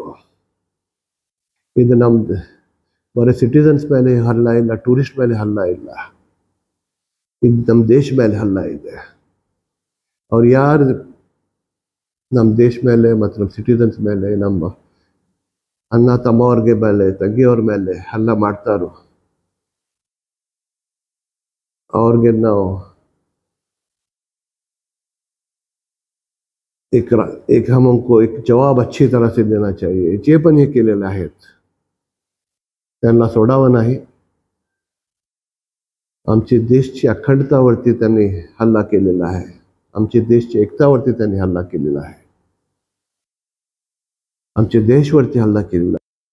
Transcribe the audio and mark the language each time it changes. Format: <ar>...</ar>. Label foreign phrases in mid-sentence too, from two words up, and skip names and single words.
<kn>ಇದು ನಮ್ದು ಬರೀ ಸಿಟಿಸನ್ಸ್ ಮೇಲೆ ಹಲ್ಲೆ ಇಲ್ಲ, ಟೂರಿಸ್ಟ್ ಮೇಲೆ ಹಲ್ಲೆ ಇಲ್ಲ, ಇದು ನಮ್ಮ ದೇಶ ಮೇಲೆ ಹಲ್ಲೆ ಇದೆ। ಅವ್ರು ಯಾರು ನಮ್ಮ ದೇಶ ಮೇಲೆ ಮತ್ತು ನಮ್ಮ ಸಿಟಿಸನ್ಸ್ ಮೇಲೆ, ನಮ್ಮ ಅಣ್ಣ ತಮ್ಮವ್ರಿಗೆ ಮೇಲೆ, ತಂಗಿಯವ್ರ ಮೇಲೆ ಹಲ್ಲೆ ಮಾಡ್ತಾರೋ ಅವ್ರಿಗೆ ನಾವು</kn> <hi>एक हम उनको एक जवाब अच्छी तरह से देना चाहिए।</hi> <mr>जे पण हे केलेले आहेत त्यांना सोडावं नाही। आमची देशची अखंडतावरती त्यांनी हल्ला केलेला आहे, आमची देशची एकतावरती त्यांनी हल्ला केलेला आहे, आमच्या देशवरती हल्ला केलेला आहे।</mr>